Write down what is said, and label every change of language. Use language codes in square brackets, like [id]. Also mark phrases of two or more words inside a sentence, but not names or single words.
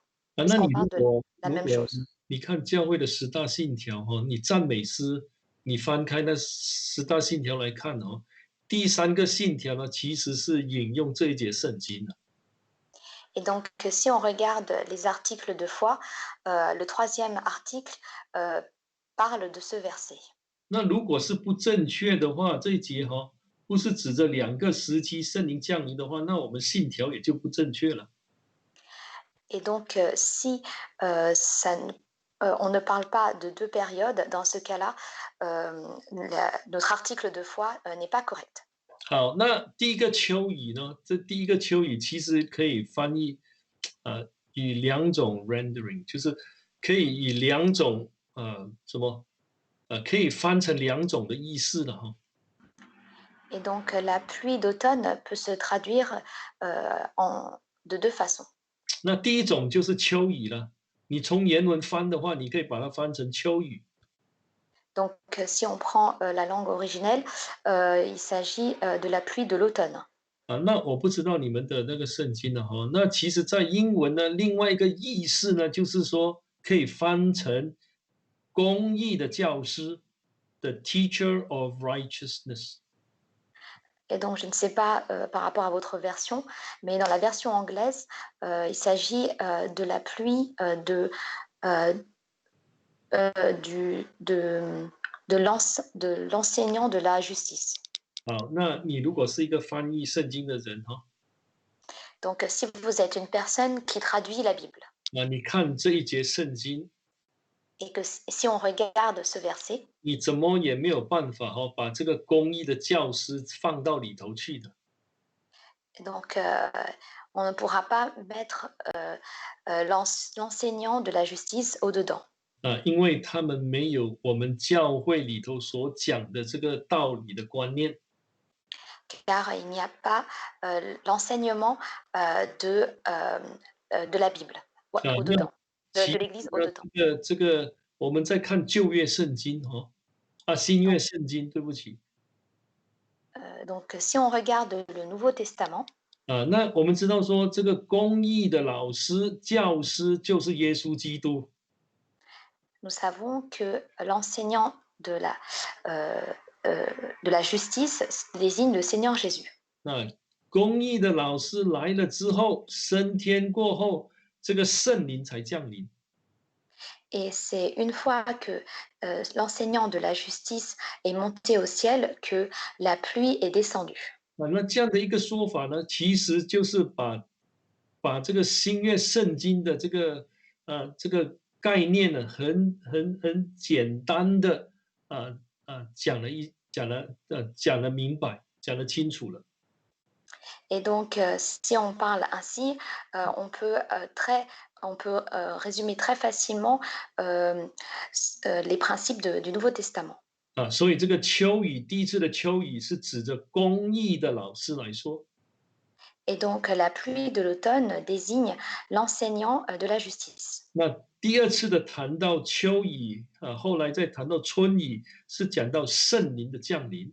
[zh] 那你 [fr] puisqu'on [zh] 如 [fr] parle de [zh] 果 [fr] la [zh] 如 [fr] même [zh] 果 [fr] chose. [zh] 你看教会的10大信条你赞美诗，你翻开那10大信条来看第3个信条呢，其实是引用这一节圣经的。 [fr] Et donc si on regarde les articles de foi, le 3e article, parle de ce verset. [zh] 那如果是不正确的话，这一节不是指着2个时期圣灵降临的话，那我们信条也就不正确了。 [fr] Et donc si, ça ne on ne parle pas de 2 périodes, dans ce cas-là, notre article de foi, n'est pas correct. [zh] 好，那第一个秋雨呢？这第一个秋雨其实可以翻译，以2种 rendering，就是可以以2种可以翻成2种的意思的 [fr] Et donc la pluie d'automne peut se traduire, de 2 façons. [zh] 那第一种就是秋雨了，你从原文翻的话，你可以把它翻成秋雨。 [fr] Donc si on prend, la langue originelle, il s'agit, de la pluie de l'automne. [zh] 那我不知道你们的那个圣经了那其实在英文呢，另外一个意思呢，就是说可以翻成公义的教师 ， [en] the teacher of righteousness。 [fr] Et donc je ne sais pas, par rapport à votre version, mais dans la version anglaise, il s'agit, de la pluie, heu, du de l'enseignant de la justice. [zh] 好，那你如果是一个翻译圣经的人 [fr] Donc si vous êtes une personne qui traduit la Bible [zh] 你看这一节圣经， [fr] et que si on regarde ce verset, [zh] 你怎么也没有办法把这个公义的教师放到里头去的。 [fr] donc on ne pourra pas mettre, l'enseignant de la justice au-dedans. [zh] 因为他们没有我们教会里头所讲的这个道理的观念。 [fr] Car il n'y a pas, l'enseignement, de la Bible [zh] 那 [fr] au-dedans, [zh] 其 [fr] de [zh] 实 [fr] l'Église [zh] 呢， [fr] au-dedans. [zh] 这个我们在看旧约圣经新约 [fr] Donc [zh] 圣经，对不起。 [fr] donc si on regarde le Nouveau Testament, [zh] 那我们知道说这个公义的老师、教师就是耶稣基督。 [fr] nous savons que l'enseignant heu, de la justice désigne le Seigneur Jésus. [zh] 那公义的老师来了之后，升天过后，这个圣灵才降临。 [fr] Et c'est une fois que, l'enseignant de la justice est monté au ciel que la pluie est descendue. [zh] 那这样的一个说法呢，其实就是把这个新约圣经的这个概念呢，很简单的讲了明白，讲得清楚了。 [fr] Et donc, si on parle ainsi, on peut, résumer très facilement, les principes du Nouveau Testament. [zh] 所以这个秋雨，第一次的秋雨是指着公义的老师来说。 [fr] Et donc, la pluie de l'automne désigne l'enseignant, de la justice. [zh] 那第二次的谈到秋雨后来再谈到春雨，是讲到圣灵的降临。